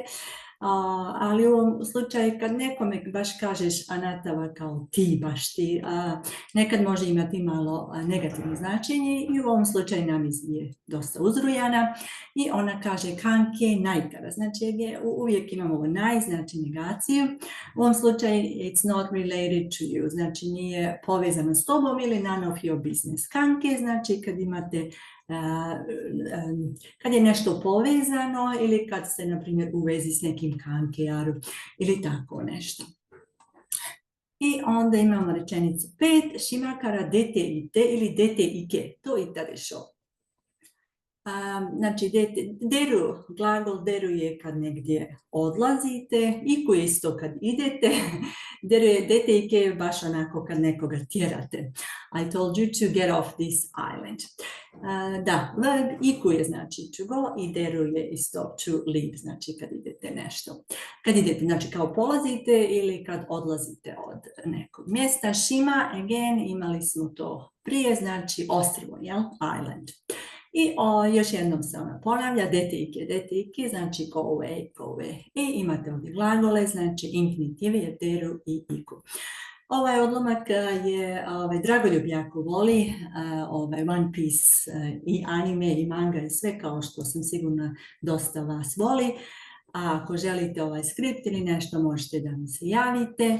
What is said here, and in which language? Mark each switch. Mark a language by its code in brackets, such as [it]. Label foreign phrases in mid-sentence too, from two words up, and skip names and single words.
[bs] Ali u ovom slučaju kad nekome baš kažeš anatava kao ti, baš ti, nekad može imati malo negativno značenje i u ovom slučaju Nami je dosta uzrujana i ona kaže [ja] 関係ないから. [bs] Znači uvijek imamo ovo naj, znači negaciju. U ovom slučaju [en] it's not related to you, [bs] znači nije povezano s tobom ili [en] none of your business. [bs] Kanke znači kad imate kad je nešto povezano ili kad ste, na primjer, u vezi s nekim kankejaru ili tako nešto. I onda imamo rečenicu 5, [ja] 島から出て行って [bs] ili [ja] 出て行け、と言ったでしょ. [bs] Znači, deru, glagol deru je kad negdje odlazite, iku je isto kad idete, [ja] 出て行け [bs] je baš onako kad nekoga tjerate. [en] I told you to get off this island. [bs] Da, iku je znači [en] to go [bs] i deru je isto [en] to leave, [bs] znači kad idete nešto. Kad idete, znači kao polazite ili kad odlazite od nekog mjesta. Shima, again, imali smo to prije, znači ostrvo, jel? Island. I još jednom se ona ponavlja, [ja] 出て行け, [bs] znači [en] go away, go away. [bs] I imate ovdje glagole, znači infinitiv je deru i iku. Ovaj odlomak je, Dragoljub jako voli, One Piece i anime i manga i sve kao što sam sigurna dosta vas voli. A ako želite ovaj skript ili nešto možete da mi se javite.